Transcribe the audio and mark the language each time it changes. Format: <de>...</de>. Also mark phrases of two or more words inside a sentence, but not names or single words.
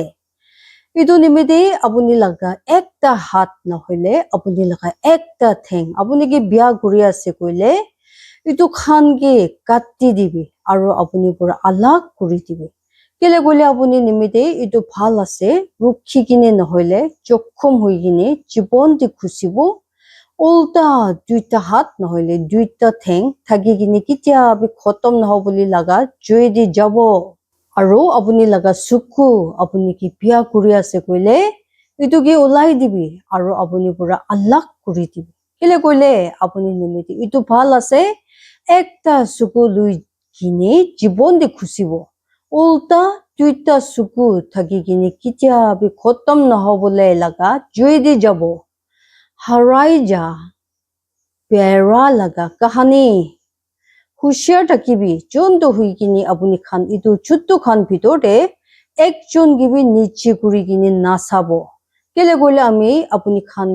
<nag>Itu nimite apuni laga ekta hat nahoile apuni laga ekta theng apuni ki bia guri ase koile itu khan ge katti dibi aru apuni pura alag kuri dibi kele gole apuni nimite itu bhal ase rukhi kine nahoile jokhom hoi kine jibon di khusibo ulta duita hat nahoile duita theng thagi kine kitia bi khotom nahoboli laga joi di jabo aru apuni laga suku apuni ki bia kuri ase koile itu ge ulai dibi aru apuni pura alag kuri dibi kele koile apuni nimite itu bhal ase ekta suku lui kine jibon de khusibo ulta duita suku thagi kine kitia bi khotom nahobole laga joi di jabo harai ja pera laga kahani hushar takibi jonto hui kine apuni khan itu chutu khan bhitor de ekjon gibi niche kuri kine nasabo kele gole ami apuni khan</nag>